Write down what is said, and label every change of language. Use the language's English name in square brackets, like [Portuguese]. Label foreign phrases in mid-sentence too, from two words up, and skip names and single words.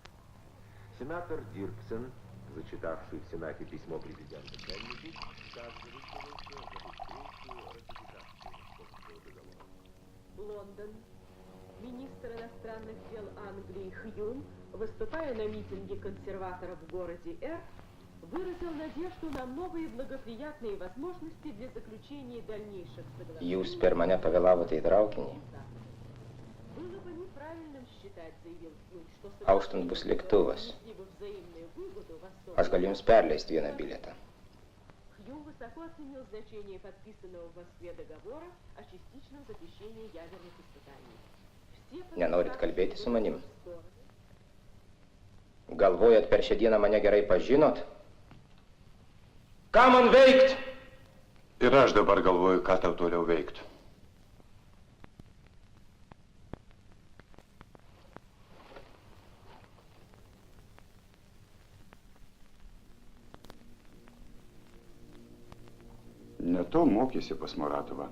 [Russian] Сенатор Дирксен, зачитавший в Сенате письмо президента Кеннеди, также высказался за быстрейшую ратификацию Московского договора. Лондон. Министр иностранных дел Англии Хьюм, выступая на митинге консерваторов в городе Эр, выразил надежду на новые благоприятные возможности для заключения дальнейших соглашений. [Lithuanian] Jūs per mane pavėlavote į traukinį. [Russian] Было бы неправильным считать, заявил Хьюм, что [Lithuanian] Auštant bus lėktuvas. Aš galiu jums perleisti vieną bilietą. [Russian] Хьюм высоко оценил значение подписанного в Москве договора о частичном запрещении ядерных испытаний. [Lithuanian] Nenorit kalbėti su manim? Galvojat, per šią dieną mane gerai pažinot? Ką man veikt? Ir aš dabar galvoju, ką tau toliau veikt. Ne to mokėsi pas Muratovą.